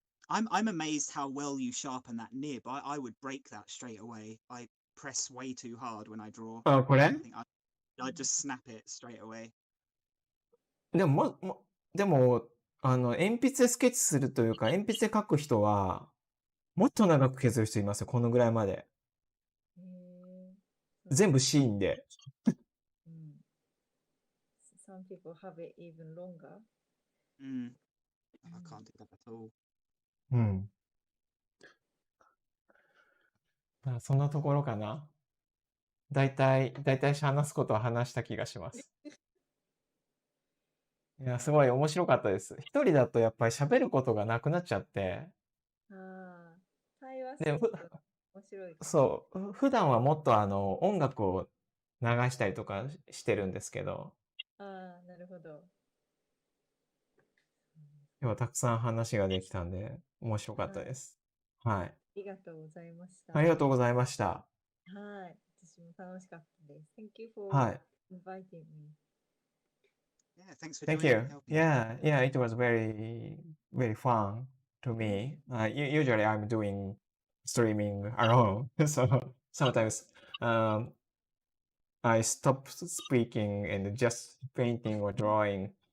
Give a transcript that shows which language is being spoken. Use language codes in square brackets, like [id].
[en] I'm amazed how well you sharpen that nib. I would break that straight away. I press way too hard when I draw. [ja] あ、これ [en] I think I'd just snap it straight away. [ja] でも、鉛筆でスケッチするというか、鉛筆で描く人は、もっと長く削る人いますよ、このぐらいまで。全部シーンで。 [en] Some people have it even longer. I can't do that at all. [ja] うん。そんなところかな。だいたい話すことは話した気がします。いや、すごい面白かったです。一人だとやっぱり喋ることがなくなっちゃって。対話すると面白い。そう、普段はもっと音楽を流したりとかしてるんですけど。なるほど。今日はたくさん話ができたんで、面白かったです。はい。ありがとうございました。ありがとうございました。はい。私も楽しかったです。 [en] Thank you for inviting me. Yeah, thanks for Thank doing you. it. Yeah, it was very, very fun to me. Usually I'm doing streaming alone, so sometimes I stop speaking and just painting or drawing.